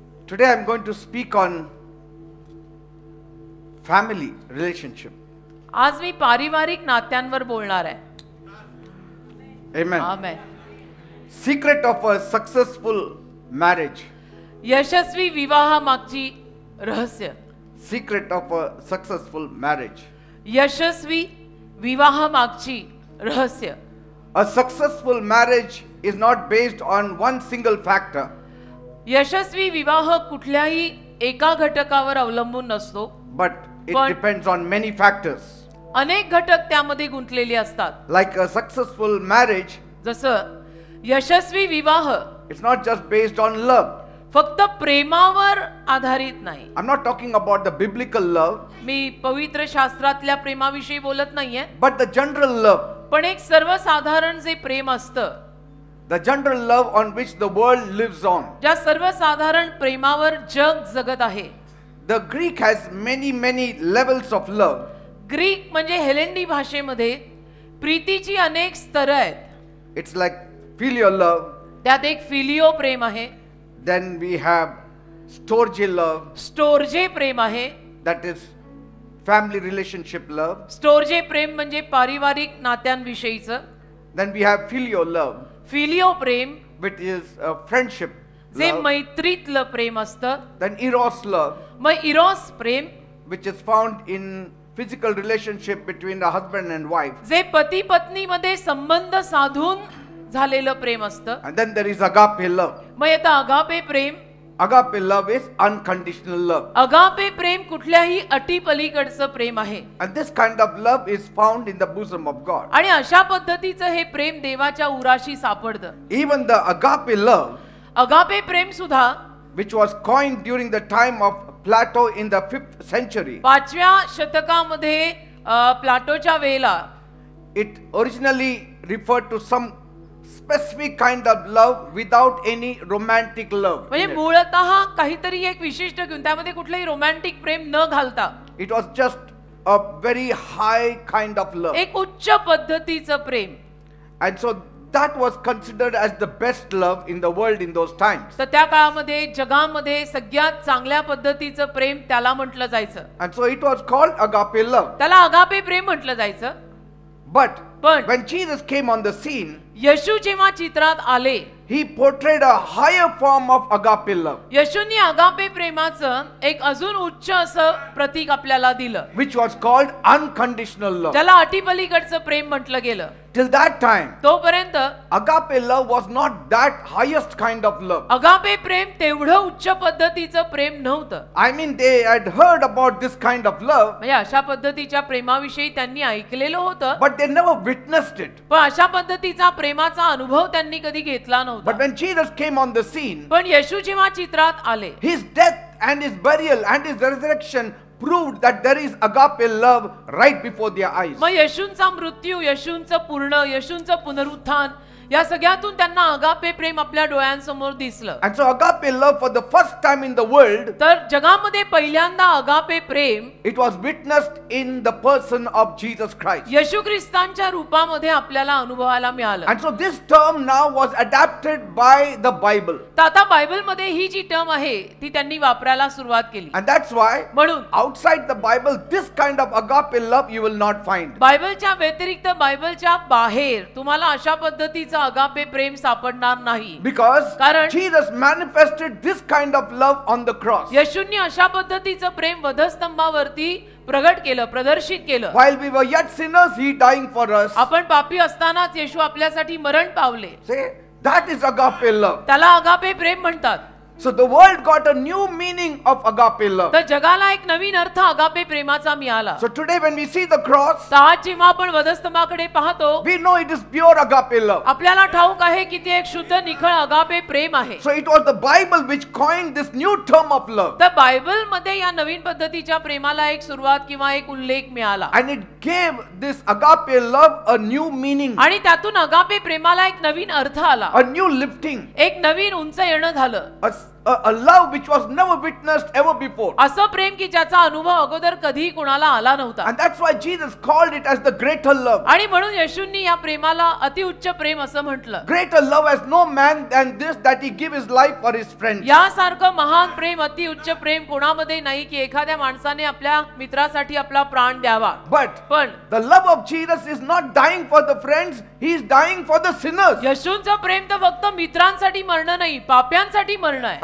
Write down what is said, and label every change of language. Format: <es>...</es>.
<en>Today I'm going to speak on family relationship.</en> <mr>आज मी पारिवारिक नात्यांवर बोलणार आहे.</mr> <en>Amen.</en> <mr>Amen.</mr> <en>Secret of a successful marriage.</en> <mr>यशस्वी विवाहामागची रहस्य.</mr> <en>Secret of a successful marriage.</en> <mr>यशस्वी विवाहामागची रहस्य.</mr> <en>A successful marriage is not based on one single factor.</en> <mr>यशस्वी विवाह कुठल्याही एका घटकावर अवलंबून नसतो,</mr> <en>But it But- depends on many factors.</en> <mr>अनेक घटक त्यामध्ये गुंतलेले असतात.</mr> <en>Like a successful marriage,</en> <mr>जसं यशस्वी विवाह</mr> <en>it's not just based on love.</en> <mr>फक्त प्रेमावर आधारित नाही.</mr> <en>I'm not talking about the biblical love,</en> <mr>मी पवित्र शास्त्रातल्या प्रेमाविषयी बोलत नाहीये,</mr> <en>but the general love.</en> <mr>पण एक सर्वसाधारण जे प्रेम असतं,</mr> <en>The general love on which the world lives on.</en> <mr>ज्या सर्वसाधारण प्रेमावर जग जगत आहे.</mr> <en>The Greek has many levels of love.</en> <mr>Greek म्हणजे हेलेंडी भाषेमध्ये प्रीतीची अनेक स्तर आहेत.</mr> <en>It's like filial love.</en> <mr>त्यात एक फिलिओ प्रेम आहे,</mr> <en>Then we have storge love.</en> <mr>स्टोर्जे प्रेम आहे.</mr> <en>That is family relationship love.</en> <mr>स्टोर्जे प्रेम म्हणजे पारिवारिक नात्यांविषयीचं.</mr> <en>Then we have filial love,</en> <mr>फिलिओ Prem</mr> <en>which is a friendship</en> <mr>जे</mr> <en>love.</en> <mr>मैत्रीतलं प्रेम असतं.</mr> <en>Then eros love,</en> <mr>मग Eros Prem</mr> <en>which is found in physical relationship between a husband and wife.</en> <mr>जे पती पत्नीमध्ये संबंध साधून झालेलं प्रेम असतं.</mr> <en>And then there is agape love.</en> <mr>मग येतं agape Prem.</mr> <en>Agape love is unconditional love.</en> <mr>Agape प्रेम कुठल्याही अटी पलीकडचं प्रेम आहे.</mr> <en>And this kind of love is found in the bosom of God.</en> <mr>आणि अशा पद्धतीचं हे प्रेम देवाच्या उराशी सापडतं.</mr> <en>Even the agape love,</en> <mr>agape प्रेम सुद्धा</mr> <en>which was coined during the time of Plato in the 5th century,</en> <mr>5व्या शतकामध्ये प्लाटोच्या वेळेला</mr> <en>it originally referred to some specific kind of love without any romantic love.</en> <mr>म्हणजे</mr> <en>in it.</en> <mr>मूळतः काहीतरी एक विशिष्ट घेऊन त्यामध्ये कुठलंही रोमॅन्टिक प्रेम न घालता</mr> <en>It was just a very high kind of love.</en> <mr>एक उच्च पद्धतीचं प्रेम.</mr> <en>And so that was considered as the best love in the world in those times.</en> <mr>तर त्या काळामध्ये जगामध्ये सगळ्यात चांगल्या पद्धतीचं प्रेम त्याला म्हटलं जायचं.</mr> <en>And so it was called agape love.</en> <mr>त्याला अगापे प्रेम म्हटलं जायचं.</mr> <en>But</en> <mr>पण</mr> <en>when Jesus came on the scene,</en> <mr>येशू जेव्हा चित्रात आले,</mr> <en>he portrayed a higher form of agape love,</en> <mr>येशूंनी agape प्रेमाचं एक अजून उच्च असं प्रतीक आपल्याला दिलं,</mr> <en>which was called unconditional love.</en> <mr>ज्याला अटीपलीकडचं प्रेम म्हटलं गेलं.</mr> <en>Till that time,</en> <mr>तोपर्यंत</mr> <en>agape love was not that highest kind of love.</en> <mr>Agape प्रेम तेवढं उच्च पद्धतीचं प्रेम नव्हतं.</mr> <en>I mean, they had heard about this kind of love,</en> <mr>म्हणजे अशा पद्धतीच्या प्रेमाविषयी त्यांनी ऐकलेलं होतं,</mr> <en>but they never witnessed it.</en> <mr>पण अशा पद्धतीचा प्रेमाचा अनुभव त्यांनी कधी घेतला</mr> <en>But</en> <mr>नव्हता.</mr> <en>when Jesus came on the scene,</en> <mr>पण येशू जेव्हा चित्रात आले,</mr> <en>his death and his burial and his resurrection proved that there is agape love right before their eyes.</en> <mr>मग येशूंचा मृत्यू, येशूंचं पूर्ण, येशूंचं पुनरुत्थान या सगळ्यातून त्यांना अगापे प्रेम आपल्या डोळ्यांसमोर दिसलं.</mr> <en>And so agape love for the first time in the world,</en> <mr>तर जगामध्ये पहिल्यांदा agape Prem</mr> <en>it was witnessed in the person of Jesus Christ.</en> <mr>येशू ख्रिस्तांच्या रूपामध्ये आपल्याला अनुभवायला मिळालं.</mr> <en>And so this term now was adapted by the Bible.</en> <mr>तर आता बायबलमध्ये ही जी टर्म आहे ती त्यांनी वापरायला सुरुवात केली.</mr> <en>And that's why</en> <mr>म्हणून</mr> <en>outside the Bible, this kind of agape love you will not find.</en> <mr>बायबलच्या व्यतिरिक्त बायबलच्या बाहेर तुम्हाला अशा पद्धतीचं अगापे प्रेम सापडणार नाही.</mr> <en>Because</en> <mr>कारण</mr> <en>Jesus manifested this kind of love on the cross.</en> <mr>येशूंनी अशा पद्धतीचं प्रेम वधस्तंभावरती प्रगट केलं, प्रदर्शित केलं.</mr> <en>While we were yet sinners, he dying for us.</en> <mr>आपण पापी असतानाच येशू आपल्यासाठी मरण पावले.</mr> <en>Say, that is agape love.</en> <mr>त्याला अगापे प्रेम म्हणतात.</mr> <en>So the world got a new meaning of agape love.</en> <mr>तर जगाला एक नवीन अर्थ अगापे प्रेमाचा मिळाला.</mr> <en>So today when we see the cross,</en> <mr>तर आज जेव्हा आपण वधस्तंभाकडे पाहतो,</mr> <en>we know it is pure agape love.</en> <mr>आपल्याला ठाऊक आहे की ते एक शुद्ध निखळ अगापे प्रेम आहे.</mr> <en>So it was the Bible which coined this new term of love.</en> <mr>तर बायबल मध्ये या नवीन पद्धतीच्या प्रेमाला एक सुरुवात किंवा एक उल्लेख मिळाला.</mr> <en>And it gave this agape love a new meaning,</en> <mr>आणि त्यातून अगापे प्रेमाला एक नवीन अर्थ आला,</mr> <en>a new lifting,</en> <mr>एक नवीन उंच येणं झालं.</mr> <en>a a love which was never witnessed ever before.</en> <mr>असं प्रेम की ज्याचा अनुभव अगोदर कधी कुणाला आला नव्हता.</mr> <en>And that's why Jesus called it as the greater love.</en> <mr>आणि म्हणून येशूंनी या प्रेमाला अतिउच्च प्रेम असं म्हटलं.</mr> <en>Greater love has no man than this, that he give his life for his friends.</en> <mr>यासारखं महान प्रेम अतिउच्च प्रेम कोणामध्ये नाही की एखाद्या माणसाने आपल्या मित्रासाठी आपला प्राण द्यावा.</mr> <en>But the love of Jesus is not dying for the friends, he is dying for the sinners.</en> <mr>येशूंचं प्रेम तर फक्त मित्रांसाठी मरणं नाही, पाप्यांसाठी मरणं आहे.</mr>